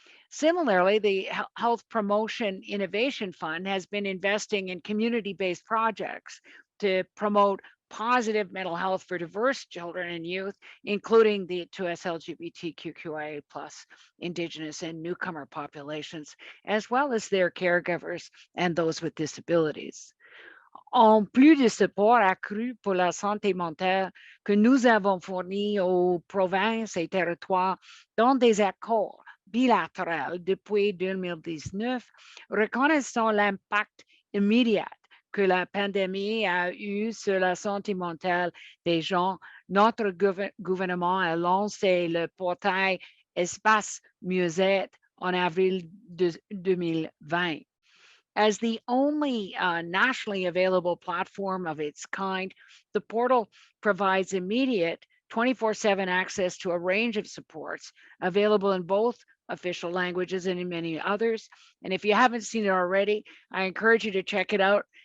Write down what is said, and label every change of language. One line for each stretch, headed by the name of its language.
English: Similarly, the Health Promotion Innovation Fund has been investing in community-based projects to promote positive mental health for diverse children and youth, including the 2S LGBTQIA+, Indigenous and newcomer populations, as well as their caregivers and those with disabilities.
French: En plus de support accru pour la santé mentale que nous avons fourni aux provinces et territoires dans des accords bilatéraux depuis 2019, reconnaissant l'impact immédiat que la pandémie a eu sur la santé mentale des gens, notre gouvernement a lancé le portail Espace Mieux-être en avril 2020.
English: As the only nationally available platform of its kind, the portal provides immediate 24/7 access to a range of supports available in both official languages and in many others. And if you haven't seen it already, I encourage you to check it out.